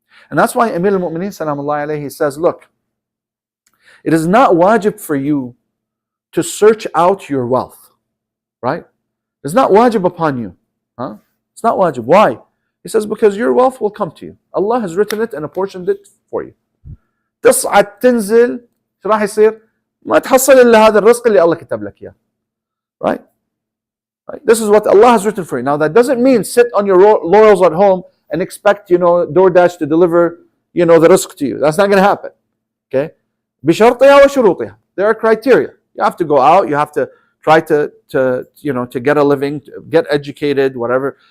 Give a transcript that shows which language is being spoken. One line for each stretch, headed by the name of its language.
English: And that's why Amir al-Mu'mineen Salamullahi alayhi says, look, it is not wajib for you to search out your wealth. Right? It's not wajib upon you. It's not wajib. Why? He says, because your wealth will come to you. Allah has written it and apportioned it for you.
Arabic: تصعد تنزل شو راح يصير؟ ما تحصل إلا هذا الرزق اللي الله كتب لك إياه.
English: Right? This is what Allah has written for you. Now that doesn't mean sit on your laurels at home and expect, DoorDash to deliver, the rizq to you. That's not going to happen. Okay?
Arabic: بشرطها وشروطها.
English: There are criteria. You have to go out. You have to try to get a living, to get educated, whatever.